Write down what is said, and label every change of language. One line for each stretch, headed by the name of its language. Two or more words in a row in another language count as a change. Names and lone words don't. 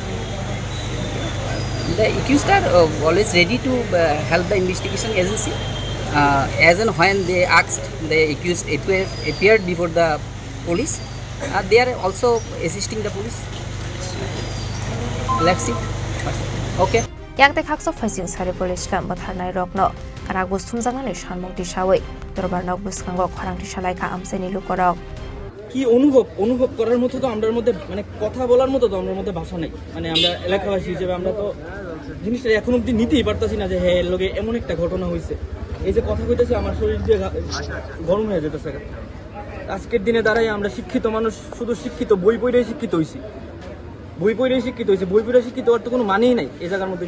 English: The accused are always ready to help the investigation agency. As and when they asked, the accused appeared before the police. They are also assisting the police. Let's see. Okay.
Kok Borok: Yang te khakso facing Shariful Islam Butharnai Rokno karak bus thumjangnani sanmung tisawai Darbar nok buskango Khorang tisalai ka amseni lukorok
Bangla: কি অনুভব করার মতো তো আমাদের মধ্যে মানে কথা বলার মতো তো আমাদের মধ্যে ভাষা নেই। মানে আমরা এলাকাবাসী হিসেবে আমরা তো জিনিসটা এখন অব্দি নিতেই পারতাছি না যে হ্যাঁ এর লগে এমন একটা ঘটনা হয়েছে। এই যে কথা কইতেছি আমার শরীর দিয়ে গরম হয়ে যেতেছে। আজকের দিনে দাঁড়াই আমরা শিক্ষিত মানুষ, শুধু শিক্ষিত বই পড়েই শিক্ষিত হয়েছি, বই পড়ে শিক্ষিত হওয়ার তো কোনো মানেই নাই এই জায়গার মধ্যে।